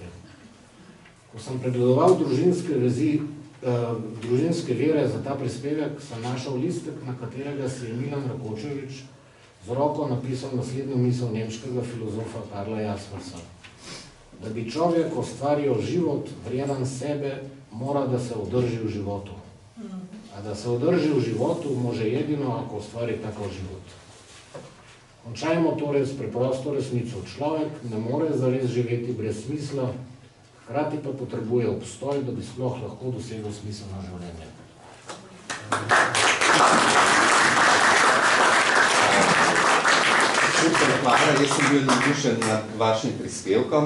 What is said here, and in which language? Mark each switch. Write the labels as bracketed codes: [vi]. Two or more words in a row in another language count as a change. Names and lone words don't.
[sl] Ko sem pregledoval družinske vere za ta prispevek, sem našel listek, na katerega si je Milan Rakočevič z roko napisal naslednjo misel nemškega filozofa Karla Jaspersa. [sr] Da bi človek ustvaril život, vreden sebe, mora da se održi v životu. A da se održi v životu, može jedino, ako ustvari takav život. [sl] Končajmo torej s preprosto resnico. Človek ne more zares živeti brez smisla, hkrati pa potrebuje obstoj, da bi sploh lahko dosegel smisel na življenje. Super, hvala, jaz sem bil navdušen nad vašim prispevkom.